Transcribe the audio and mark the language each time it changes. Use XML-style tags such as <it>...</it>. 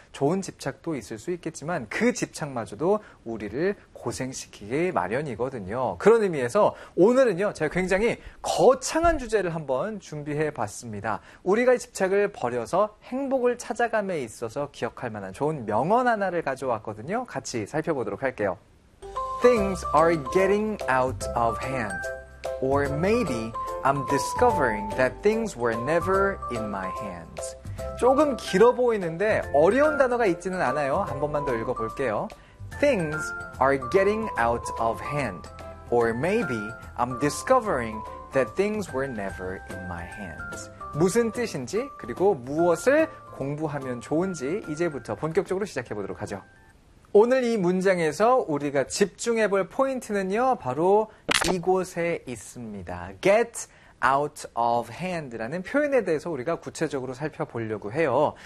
<ko>좋은 집착도 있을 수 있겠지만 그 집착마저도 우리를 고생시키기 마련이거든요. 그런 의미에서 오늘은요, 제가 굉장히 거창한 주제를 한번 준비해봤습니다. 우리가 집착을 버려서 행복을 찾아감에 있어서 기억할 만한 좋은 명언 하나를 가져왔거든요. 같이 살펴보도록 할게요.</ko> <en>Things are getting out of hand. Or maybe I'm discovering that things were never in my hands.</en> <ko>조금 길어 보이는데 어려운 단어가 있지는 않아요. 한 번만 더 읽어볼게요.</ko> <en>Things are getting out of hand. Or maybe I'm discovering that things were never in my hands.</en> <ko>무슨 뜻인지 그리고 무엇을 공부하면 좋은지 이제부터 본격적으로 시작해보도록 하죠. 오늘 이 문장에서 우리가 집중해 볼 포인트는요, 바로 이곳에 있습니다.</ko> <en>Get out of hand</en> <ko>라는 표현에 대해서 우리가 구체적으로 살펴보려고 해요.</ko>